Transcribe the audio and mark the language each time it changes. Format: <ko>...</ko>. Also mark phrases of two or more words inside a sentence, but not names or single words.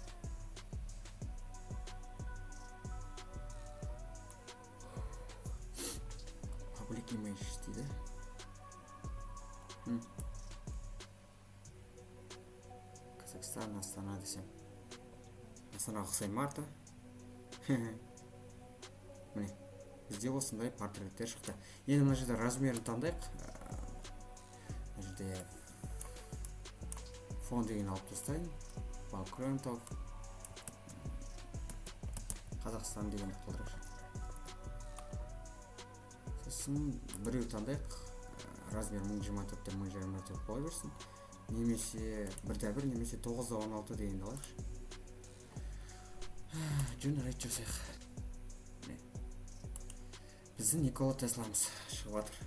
<en>Public image</en> <kk>дейді. Қазақстан, Астана десем. Астана ұқсай марта. Міне, бізде осындай портреттер шықты. Енді мына жерде размерін таңдайық. Мына жерде фон деген алып тастайын.</kk> <en>Background of</en> <kk>Қазақстан дегенді қалдырайық. Сосын біреу таңдайық. Размер 1024-тен 1024 бола берсін. Немесе 1-1, немесе 9-16 дегенді алайықшы. Generate жасайық. Біздің Nikola Teslamыз шығып жатыр.</kk>